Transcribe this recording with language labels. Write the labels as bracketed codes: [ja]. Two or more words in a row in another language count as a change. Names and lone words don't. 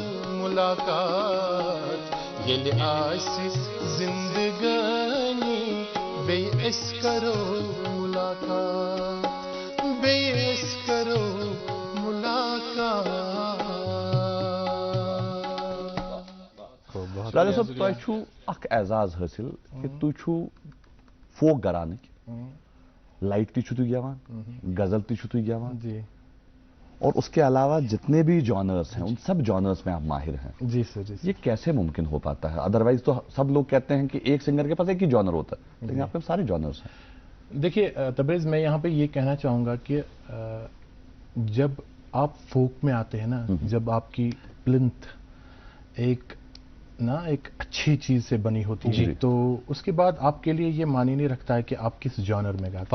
[ks] مُلاقات ییٚلہِ آسہِ زندگانی بیٚیہِ أسۍ کرو مُلاقات بیٚیہِ أسۍ کرو مُلاقات راجا صٲب تۄہہِ چھُو اکھ اعزاز حٲصِل کہِ تُہۍ چھُو فوک گھرانٕکۍ لائٹ تہِ چھُو تُہۍ گٮ۪وان غزل تہِ چھُو تُہۍ گٮ۪وان [ur] اور اس کے علاوہ جتنے بھی جانرس ہیں ان سب جانرس میں آپ ماہر ہیں جی سر جی یہ کیسے ممکن ہو پاتا ہے ادروائز تو سب لوگ کہتے ہیں کہ ایک سنگر کے پاس ایک ہی جانر ہوتا ہے لیکن آپ کے سارے جانرس ہیں دیکھیے تبریز میں یہاں پہ یہ کہنا چاہوں گا کہ جب آپ فوک میں آتے ہیں نا جب آپ کی پلنتھ ایک اچھی چیز سے بنی ہوتی ہے تو اس کے بعد آپ کے لیے یہ معنی نہیں رکھتا ہے کہ آپ کس جانر میں گاتے ہیں.